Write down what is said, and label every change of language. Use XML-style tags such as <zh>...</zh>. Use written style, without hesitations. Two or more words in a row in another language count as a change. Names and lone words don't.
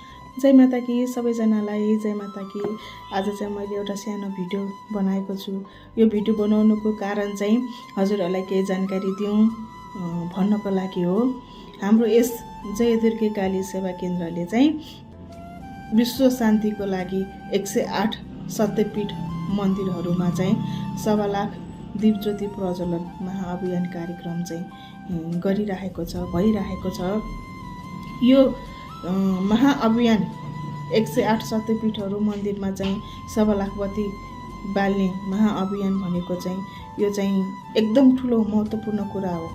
<hi>जय माता की सबैजनालाई जय माता की।</hi> <ne>आज चाहिँ मैले एउटा सानो भिडियो बनाएको छु। यो भिडियो बनाउनुको कारण चाहिँ हजुरहरूलाई केही जानकारी दिउँ भन्नको लागि हो। हाम्रो यस जय दुर्गे काली सेवा केन्द्रले चाहिँ विश्व शान्तिको लागि 108 शक्तिपीठ मन्दिरहरूमा चाहिँ 1.25 लाख दीपज्योति प्रज्वलन महाअभियान कार्यक्रम चाहिँ गरिरहेको छ, भइरहेको छ। यो महाअभियान 108 शक्तिपीठहरू मन्दिरमा चाहिँ 1.25 लाख बत्ती बाल्ने महाअभियान भनेको चाहिँ यो चाहिँ एकदम ठुलो महत्त्वपूर्ण कुरा हो।</ne>